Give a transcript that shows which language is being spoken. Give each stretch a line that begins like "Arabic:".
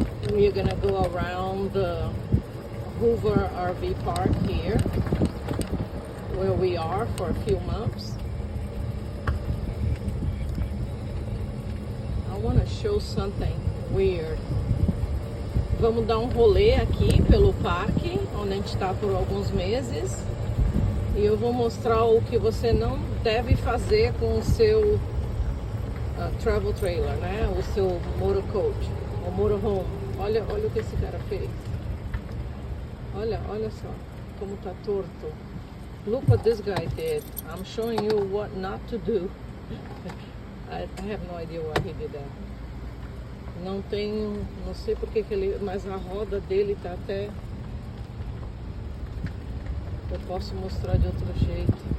English: we're gonna go around the Hoover RV park here, where we are for a few months. I want to show something weird.
Portuguese: Vamos dar um rolê aqui pelo parque, onde a gente está por alguns meses. E eu vou mostrar o que você não deve fazer com o seu travel trailer, né? O seu motorcoach, o motorhome. Olha o que esse cara fez. Olha só como tá torto.
English: Look what this guy did. I'm showing you what not to do. I have no idea why he did that.
Portuguese: Não sei porque que ele, mas a roda dele tá até. Eu posso mostrar de outro jeito.